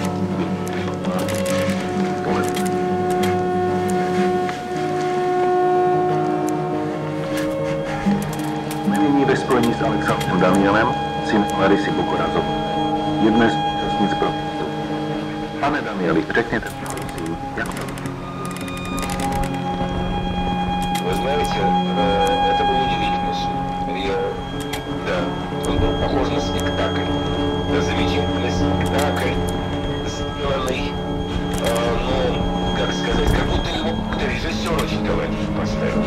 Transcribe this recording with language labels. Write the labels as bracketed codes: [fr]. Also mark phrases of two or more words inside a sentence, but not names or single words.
[cs] Nyní ve spojení s Alexandrem Danielem, syn Larisy Bokorazové, jedné z účastnic protestu. Pane Danieli, řekněte, prosím, jak to? [ru] Вы знаете, это был удивительный суд. Да, он был похож на спектакль. Замечательный спектакль, сделанный, как сказать, как будто его какой-то режиссер очень талантливо поставил.